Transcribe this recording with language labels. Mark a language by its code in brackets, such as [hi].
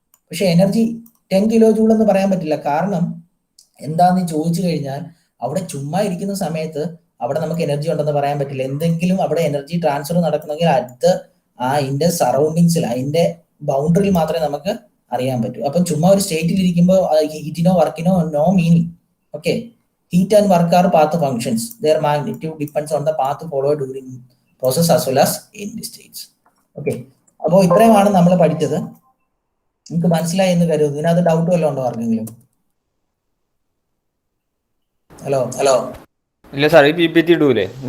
[ml] പക്ഷെ energy 10 kilo joule എന്ന് പറയാൻ പറ്റില്ല. കാരണം എന്താന്ന് ചോദിച്ചു കഴിഞ്ഞാൽ അവിടെ ചുമ്മാ ഇരിക്കുന്ന സമയത്ത് അവിടെ നമുക്ക് എനർജി ഉണ്ടെന്ന് പറയാൻ പറ്റില്ല. എന്തെങ്കിലും അവിടെ എനർജി ട്രാൻസ്ഫർ നടക്കണമെങ്കിൽ അടുത്ത് അതിന്റെ സറൗണ്ടിങ്സിൽ, അതിന്റെ ബൗണ്ടറിയിൽ മാത്രമേ നമുക്ക് അറിയാൻ പറ്റൂ. അപ്പം ചുമ്മാ ഒരു സ്റ്റേറ്റിൽ ഇരിക്കുമ്പോൾ ഹീറ്റിനോ വർക്കിനോ no meaning. [en] Okay, heat and work are path functions. Their magnitude depends on the path followed during process as well as in the states. [ml] Okay, അപ്പോൾ ഇത്രയുമാണ് നമ്മൾ പഠിച്ചത്. നിങ്ങൾക്ക് മനസ്സിലായി എന്ന് കരുതുന്നു. ഇതിനകത്ത് ഡൗട്ട് വല്ലതും ഉണ്ടോ ആർക്കെങ്കിലും? ഹലോ ഇല്ല സാർ, ഈ PPT ഇടൂലേ?